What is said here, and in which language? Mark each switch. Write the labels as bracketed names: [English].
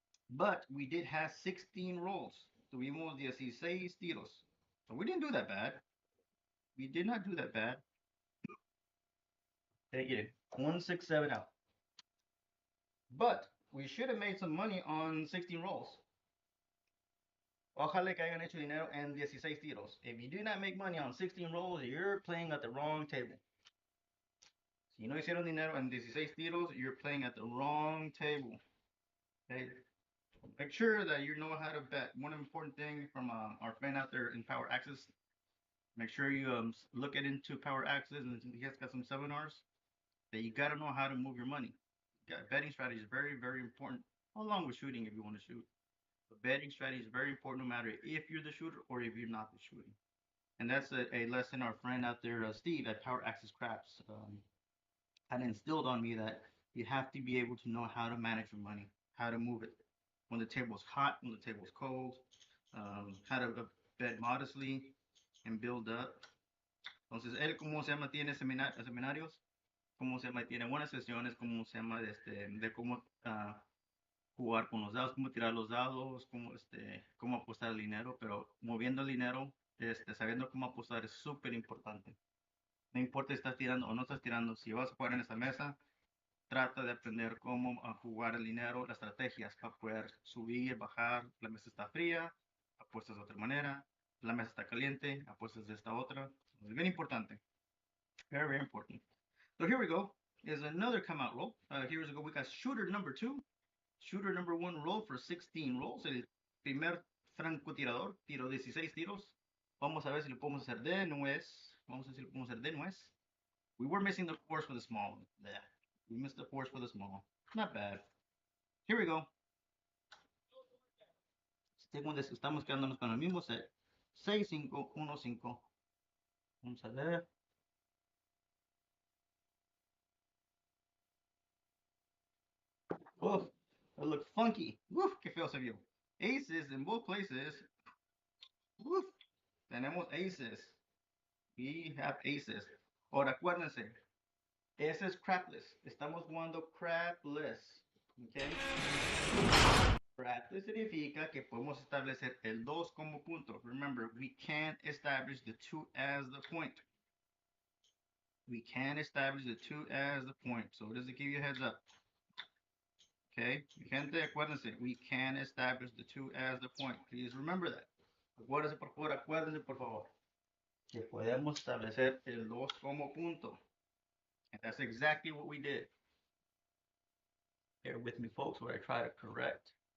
[English] But we did have 16 rolls. [Spanish] Tuvimos 16 tiros. [English] So we didn't do that bad. We did not do that bad. Take it. 167 out. But we should have made some money on 16 rolls. [Spanish] Ojalá que hayan hecho dinero en 16 tiros. [English] If you do not make money on 16 rolls, you're playing at the wrong table. [Spanish] Si no hicieron dinero en 16 tiros, [English] you're playing at the wrong table. [Spanish] Okay? [English] Make sure that you know how to bet. One important thing from our friend out there in Power Access, make sure you look into Power Access, and he has got some seminars that you got to know how to move your money. Betting strategy is very, very important, along with shooting if you want to shoot. But betting strategy is very important no matter if you're the shooter or if you're not the shooter. And that's a lesson our friend out there, Steve at Power Access Craps, had instilled on me, that you have to be able to know how to manage your money, how to move it. When the table's hot, when the table's cold, how to bet modestly and build up. [Spanish] Entonces, él, ¿cómo se llama? Tiene seminarios, ¿cómo se llama? Tiene buenas sesiones, ¿cómo se llama? De cómo jugar con los dados, cómo tirar los dados, cómo apostar el dinero, pero moviendo el dinero, sabiendo cómo apostar es súper importante. No importa si estás tirando o no estás tirando, si vas a jugar en esta mesa, trata de aprender cómo jugar el dinero, las estrategias para poder subir, bajar. La mesa está fría, apuestas de otra manera. La mesa está caliente, apuestas de esta otra. [English] Es bien importante. Very, very important. So here we go. Is another come out roll. Here we go. We got shooter number 2. Shooter number 1 roll for 16 rolls. [Spanish] El primer francotirador tiró 16 tiros. Vamos a ver si lo podemos hacer de nuez. Vamos a ver si lo podemos hacer de nuez. [English] We were missing the force for the small one. Yeah. We missed the force for the small. Not bad. Here we go. [Spanish] Estamos quedándonos con el mismo set. 6, 5, 1, 5. Vamos a ver. [English] Oof, that looked funky. Woof, [Spanish] que feo se vio. [English] Aces in both places. [Spanish] Woof, tenemos aces. [English] We have aces. [Spanish] Ahora acuérdense, ese es crapless. Estamos jugando crapless. Okay. Crapless significa que podemos establecer el 2 como punto. [English] Remember, we can't establish the 2 as the point. We can establish the 2 as the point. So just to give you a heads up. Okay, [Spanish] gente, acuérdense, [English] we can establish the 2 as the point. Please remember that. [Spanish] Acuérdense por favor. Que podemos establecer el 2 como punto. [English] And that's exactly what we did. Bear with me, folks, where I try to correct.